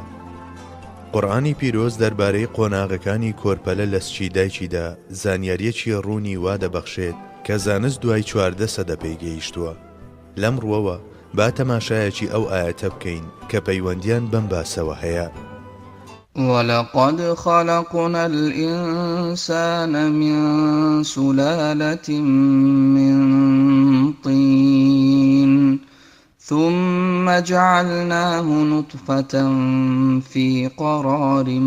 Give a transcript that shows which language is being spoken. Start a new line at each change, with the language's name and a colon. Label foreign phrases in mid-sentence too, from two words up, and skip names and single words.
Central Kurdish: قورئانی پیرۆز دەربارەی قۆناغەکانی کۆرپەلە لە سچی دایکیدا زانیاریەکی ڕوونی وا دەبەخشێت کە زانست دوای 14 سەدە پێیگەیشتووە. لەم ڕووەوە با تەماشایەکی ئەو ئاەتە بکەین کە پەیوەندیان بەم باسەوە هەیە.
Arabic: ولقد خلقنا الإنسان من سلالة من طين ثم جعلناه نطفة في قرار